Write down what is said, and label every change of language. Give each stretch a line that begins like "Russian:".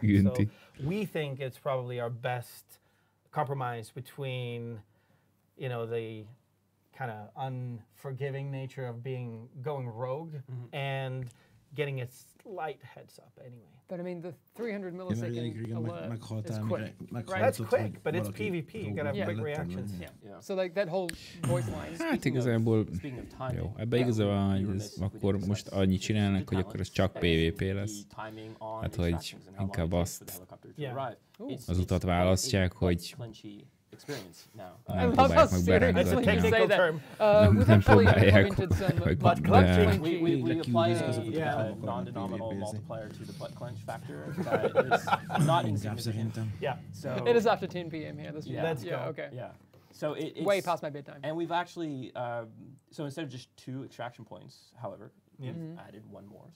English: So we think it's probably our best compromise between, the kind of unforgiving nature of going rogue and getting a slight heads up anyway. But I mean, the 300 millisecond alert is quick. Right? That's quick, but it's PvP. You gotta have quick reactions. Yeah. So like that whole voice line.
Hungarian: Hát igazából, jó, ebbe igazából, hogy akkor most annyit csinálnak, hogy akkor ez csak PvP lesz. Hát, hogy inkább azt az utat választják, hogy nem próbálják meg berángatni. Nem próbálják meg
English: We apply a non-denominal multiplier to the butt clench factor that is not insignificant. Yeah. So it is after 10 p.m. here. Let's go. Okay. Yeah. So it's way past my bedtime. And we've actually, so instead of just 2 extraction points, however, we've added 1 more.